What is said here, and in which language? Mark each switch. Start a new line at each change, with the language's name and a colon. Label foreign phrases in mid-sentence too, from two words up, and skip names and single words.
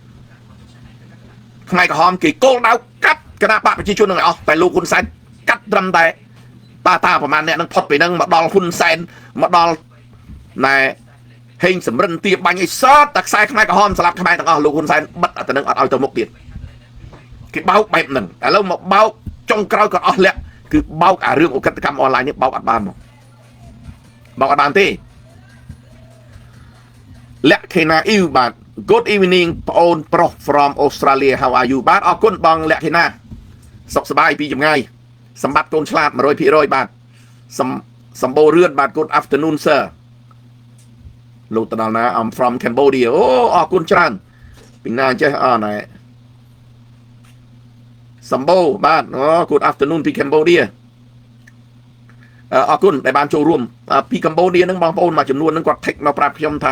Khmer: ថ្ងៃក្រហមគេគោលដៅកាត់គណៈបកប្រជាជននឹងឲ្យអស់តែលោកហ៊ុនសែនកាត់ត្រឹមតែតាប្រហែលអ្នកនឹងផុតពីហ្នឹងមកដល់ហ៊ុនសែនមកដល់ណែហេងសំរិនទាបាញ់អីសតតែខ្សែខ្មែរក្រហមស្លាប់ខ្មែរទាំងអស់លោកហ៊ុនសែនបិទតែនឹងអត់ឲ្យទៅមុខទៀតគេបោកបែបហ្នឹងឥឡូវមកបោកចុងក្រោយក៏អស់លាក់គឺបោកអារឿងអក្រិតកម្មអនឡាញនេះបោកអត់បានមកបោកអត់បានទេ លក្ខណៈអ៊ីវបាទ
English: Good evening
Khmer: ប្អូនប្រុស
English: from Australia how are you
Khmer: បាទអរគុណបងលក្ខណៈសុខសប្បាយពីចម្ងាយសម្បត្តិកូនឆ្លាត 100% បាទសម្បូររឿនបាទ
English: Good afternoon sir
Khmer: លោកទៅដល់ណា
English: I'm from Cambodia
Khmer: អូអរគុណច្រើនពីណាចេះណែ សម្បូរបាទអូ
English: Good afternoon
Khmer: ពី Cambodia អរគុណដែលបានចូលរួមពីកម្ពុជាហ្នឹងបងប្អូនមួយចំនួនហ្នឹងគាត់ take មកប្រាប់ខ្ញុំថា